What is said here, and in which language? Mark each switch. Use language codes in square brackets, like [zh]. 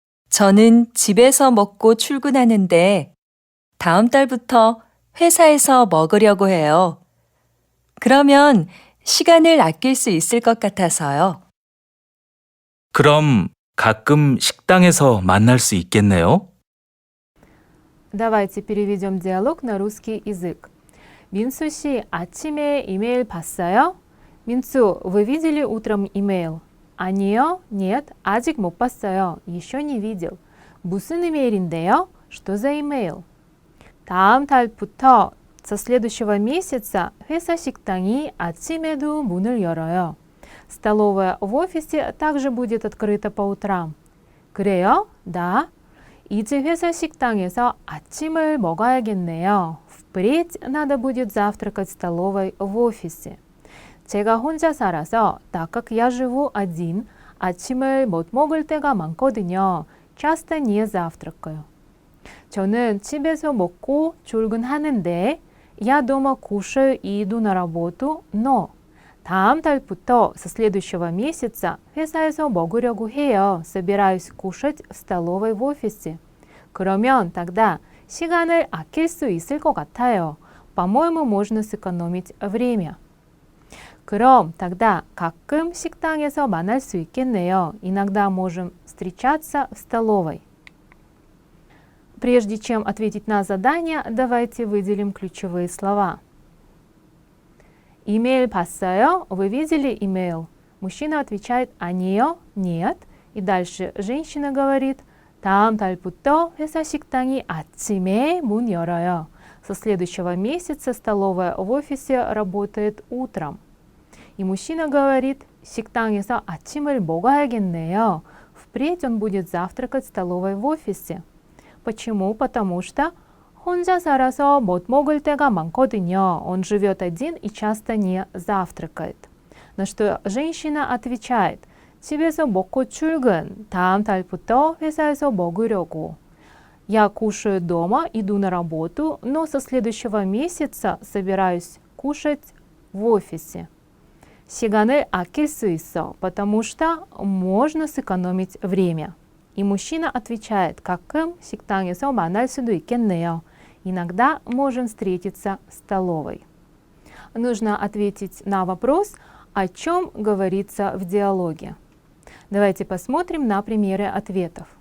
[ko] 저는 집에서 먹고 출근하는데 다음 달부터 회사에서 먹으려고 해요. 그러면 시간을 아낄 수 있을 것 같아서요. 그럼 가끔 식당에서 만날 수 있겠네요? [ru] Давайте переведем диалог на русский язык. [ko] 민수 씨, 아침에 이메일 봤어요? [ru] 민수, вы видели утром имейл? [ko] 아니요, [ru] нет, [ko] 아직 못 봤어요. [ru] еще не видел. [ko] 무슨 이메일인데요? [ru] Что за имейл? [ko] 다음 달부터, [ru] со следующего месяца, [ko] 회사 식당이 아침에도 문을 열어요. [ru] Столовая в офисе также будет открыта по утрам. [ko] 그래요? [ru] Да. [ko] 이제 회사 식당에서 아침을 먹어야겠네요. [ru] Впредь надо будет завтракать в столовой в офисе. [ko] 제가 혼자 살아서, [ru] так как я живу один, [ko] 아침을 못 먹을 때가 많거든요. [ru] часто не завтракаю. [ko] 저는 집에서 먹고 출근하는데, [ru] я дома кушаю и иду на работу, но [ko] 다음 달부터, [ru] со следующего месяца, [ko] 회사에서 먹으려고 해요. [ru] собираюсь кушать в столовой в офисе. [ko] 그러면 [ru] тогда [ko] 시간을 아낄 수 있을 것 같아요. [ru] По-моему, можно сэкономить время. [ko] 그럼 [ru] тогда [ko] 가끔 식당에서 만날 수 있겠네요. [ru] Иногда можем встречаться в столовой. Прежде чем ответить на задание, давайте выделим ключевые слова. Имейл [ko] 봤어요? [ru] Вы видели имейл? Мужчина отвечает [ko] 아니요, [ru] нет. И дальше женщина говорит [ko] 다음 달부터 회사 식당이 아침에 문 열어요. [ru] Со следующего месяца столовая в офисе работает утром. И мужчина говорит [ko] 식당에서 아침을 먹어야겠네요. [ru] Впредь он будет завтракать в столовой в офисе. Почему? Потому что [ko] 혼자 살아서 못 먹을 때가 많거든요. [ru] Он живет один и часто не завтракает. На что женщина отвечает [ko] 집에서 먹고 출근, 다음 달부터 회사에서 먹으려고. [ru] Я кушаю дома, иду на работу, но со следующего месяца собираюсь кушать в офисе. [ko] 시간을 아낄 수 있어, [ru] потому что можно сэкономить время. И мужчина отвечает, [ko] 가끔 식당에서 만날 수도 있겠네요. [ru] Иногда можем встретиться в столовой. Нужно ответить на вопрос, о чем говорится в диалоге. Давайте посмотрим на примеры ответов.